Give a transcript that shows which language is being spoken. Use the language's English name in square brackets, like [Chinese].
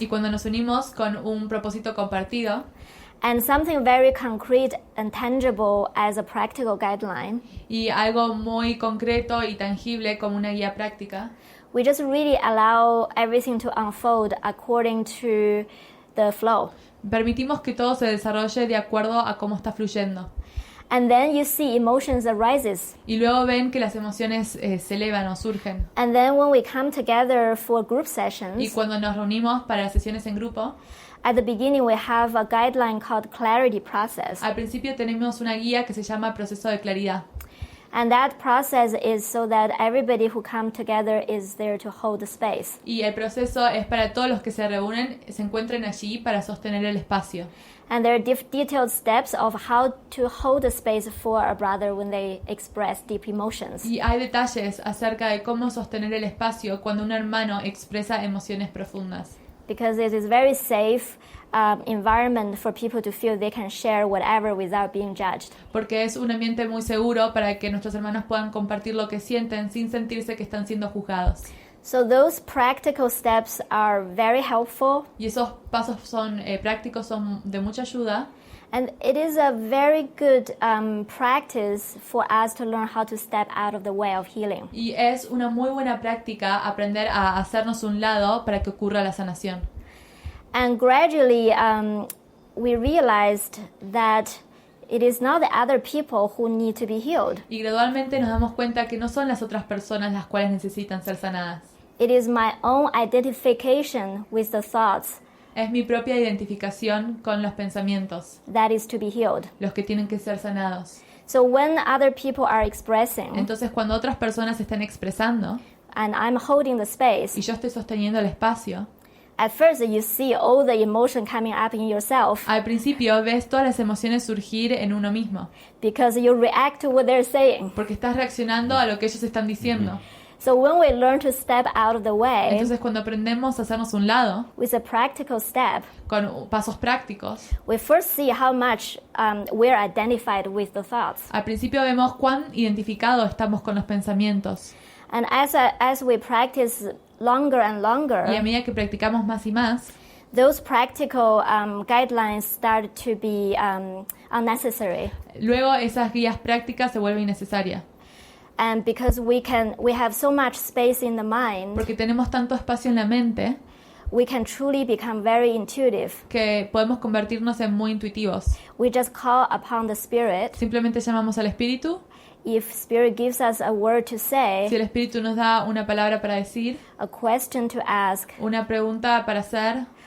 [Spanish] Y cuando nos unimos con un propósito compartido [English] and something very concrete and tangible as a practical guideline, [Spanish] y algo muy concreto y tangible como una guía práctica, [English] we just really allow everything to unfold according to the flow. [Spanish] permitimos que todo se desarrolle de acuerdo a cómo está fluyendo. [English] And then you see emotions arises. [Spanish] Y luego ven que las emociones se elevan o surgen. [English] And then when we come together for group [Spanish] Y [English] sessions, [Spanish] cuando nos reunimos para las sesiones en grupo, [English] at the beginning we have a guideline called clarity process. [Spanish] al principio tenemos una guía que se llama proceso de claridad. [English] And that process is so that everybody who come together is there to hold the space. [Spanish] Y el proceso es para todos los que se reúnen, se encuentren allí para sostener el espacio. [English] And there are detailed steps of how to hold the space for a brother when they express deep emotions. [Spanish] Y hay detalles acerca de cómo sostener el espacio cuando un hermano expresa emociones profundas. [English] Because it is very safe environment for people to feel they can share whatever without being judged. [Spanish] Porque es un ambiente muy seguro para que nuestros hermanos puedan compartir lo que sienten sin sentirse que están siendo juzgados. [English] So those practical steps are very helpful. [Spanish] Y esos pasos son prácticos, son de mucha ayuda. [English] And it is a very good practice for us to learn how to step out of the way of healing. [Spanish] Y es una muy buena práctica aprender a hacernos un lado para que ocurra la sanación. [English] And gradually we realized that it is not the other people who need to be healed. [Spanish] Y gradualmente nos damos cuenta que no son las otras personas las cuales necesitan ser sanadas. [English] It is my own identification with the thoughts [Spanish] Es mi propia identificación con los pensamientos, [English] that is to be healed. [Spanish] los que tienen que ser sanados. [English] So when other people are expressing [Spanish] Entonces, cuando otras personas están expresando [English] and I'm holding the space, [Spanish] y yo estoy sosteniendo el espacio, [English] at first you see all the emotion coming up in yourself [Spanish] Al principio ves todas las emociones surgir en uno mismo, [English] because you react to what they're saying. [Spanish] porque estás reaccionando a lo que ellos están diciendo. [English] So when we learn to step out of the way [Spanish] Entonces cuando aprendemos a hacernos un lado, [English] with a practical step, [Spanish] con pasos prácticos, [English] we first see how much we're identified with the thoughts. [Spanish] al principio vemos cuán identificados estamos con los pensamientos. [English] And as we practice longer and [Spanish] Y a [English] longer, [Spanish] medida que practicamos más y más, [English] those practical guidelines start to be unnecessary. [Spanish] luego esas guías prácticas se vuelven innecesarias. [English] And because we have so much space in the mind, [Spanish] Porque tenemos tanto espacio en la mente [English] we can truly become very intuitive. [Spanish] que podemos convertirnos en muy intuitivos. [English] We just call upon the Spirit. [Spanish] Simplemente llamamos al Espíritu. [English] If Spirit gives us a word to [Spanish] Si [English] say, [Spanish] el Espíritu nos da una palabra para decir, [English] a question to ask, [Spanish] una pregunta para hacer,